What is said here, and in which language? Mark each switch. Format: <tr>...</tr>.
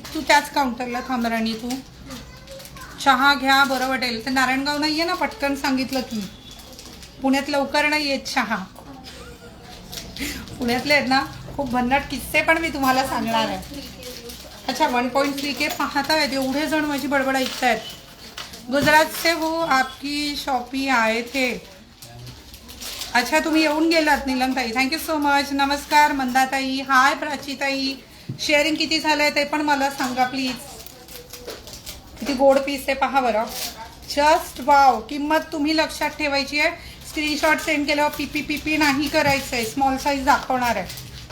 <mr>तू त्याच काउंटरला थांब राणी. तू चहा घ्या बरं वाटेल. तर नारायणगाव नाहीये ना, पटकन सांगितलं की. पुण्यात लवकर नाही येत चहा. पुण्यातले आहेत ना खूप भन्नाट किस्से पण मी तुम्हाला सांगणार आहे. अच्छा 1.3K पाहतायत. एवढे जण माझी बडबड ऐकतायत.</mr> <hi>गुजरात से हो, आपकी शॉपी आए थे.</hi> <mr>अच्छा, तुम्ही येऊन गेलात नीलमताई. Thank you so much. नमस्कार मंदाताई. हाय प्राचीताई. शेअरिंग किती झालंय ते पण मला सांगा प्लीज. किती गोड पीस आहे पहा बरं.</mr> <en>Just wow.</en> <mr>किंमत तुम्ही लक्षात ठेवायची आहे. स्क्रीनशॉट सेंड केल्यावर पीपी पीपी नाही करायचं आहे. स्मॉल साईज दाखवणार आहे.</mr>